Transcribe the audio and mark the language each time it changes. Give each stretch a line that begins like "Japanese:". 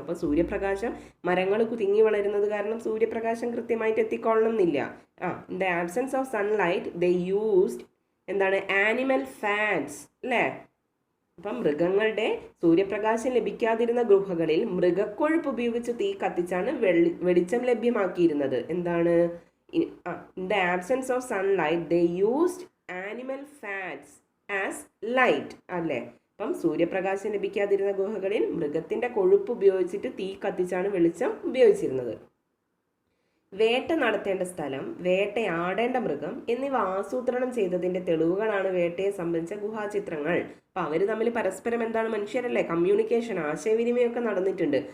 Malayalam: അപ്പോൾ സൂര്യപ്രകാശം മരങ്ങൾ തിങ്ങി വളരുന്നത് കാരണം സൂര്യപ്രകാശം കൃത്യമായിട്ട് എത്തിക്കൊള്ളണം എന്നില്ല.
English: In the absence of sunlight they used എന്താണ് animal fats അല്ലേ.
Malayalam: അപ്പം മൃഗങ്ങളുടെ സൂര്യപ്രകാശം ലഭിക്കാതിരുന്ന ഗുഹകളിൽ മൃഗക്കൊഴുപ്പ് ഉപയോഗിച്ച് തീ കത്തിച്ചാണ് വെളിച്ചം ലഭ്യമാക്കിയിരുന്നത്.
English: എന്താണ് in the absence of sunlight they used animal fats as light അല്ലേ.
Malayalam: അപ്പം സൂര്യപ്രകാശം ലഭിക്കാതിരുന്ന ഗുഹകളിൽ മൃഗത്തിൻ്റെ കൊഴുപ്പ് ഉപയോഗിച്ചിട്ട് തീ കത്തിച്ചാണ് വെളിച്ചം ഉപയോഗിച്ചിരുന്നത്. വേട്ട നടത്തേണ്ട സ്ഥലം, വേട്ടയാടേണ്ട മൃഗം എന്നിവ ആസൂത്രണം ചെയ്തതിൻ്റെ തെളിവുകളാണ് വേട്ടയെ സംബന്ധിച്ച ഗുഹാചിത്രങ്ങൾ. അപ്പം അവർ തമ്മിൽ പരസ്പരം എന്താണ്, മനുഷ്യരല്ലേ, കമ്മ്യൂണിക്കേഷൻ, ആശയവിനിമയമൊക്കെ നടന്നിട്ടുണ്ട്.